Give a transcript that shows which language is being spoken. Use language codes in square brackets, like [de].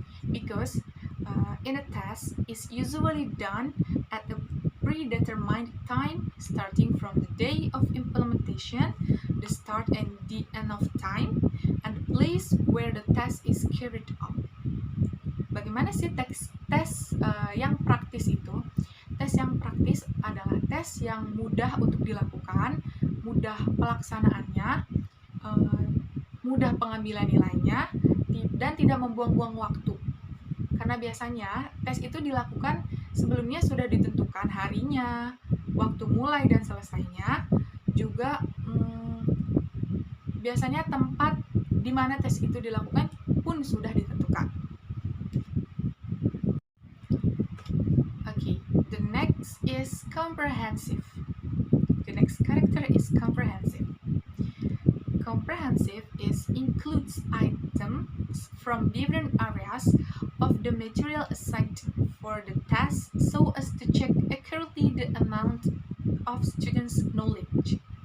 [en] Because in a test is usually done at a predetermined time starting from the day of implementation, the start and the end of time, and the place where the test is carried out. [id] Bagaimana sih tes yang praktis itu? Tes yang praktis adalah tes yang mudah untuk dilakukan, mudah pelaksanaannya, mudah pengambilan nilainya, dan tidak membuang-buang waktu. Karena biasanya tes itu dilakukan sebelumnya sudah ditentukan harinya, waktu mulai dan selesainya, juga biasanya tempat di mana tes itu dilakukan pun sudah ditentukan. [en] Okay, the next is comprehensive. The next character is comprehensive. Comprehensive includes items from different areas of the material assigned for the test so as to check accurately the amount of students' knowledge.